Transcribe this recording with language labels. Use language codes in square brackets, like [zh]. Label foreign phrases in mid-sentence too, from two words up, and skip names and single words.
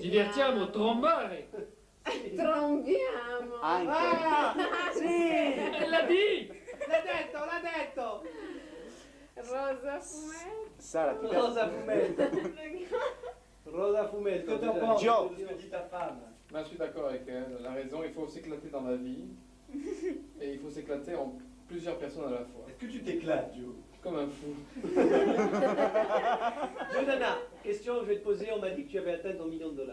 [it] Divertiamo, trombare! Trombiamo. Anche. E l'ha detto! L'ha detto. Rosa fumetto. Sara, ti piace? Rosa fumetto. Rosa fumetto. [fr] Qu'est-ce que t'en penses Joe. de ce que dit ta femme? Ben, je suis d'accord avec elle, elle a raison, il faut s'éclater dans la vie. Et il faut s'éclater en plusieurs personnes à la fois. Est-ce que tu t'éclates, Joe? Comme un fou. Jonana, question que je vais te poser, on m'a dit que tu avais atteint ton $1 000 000.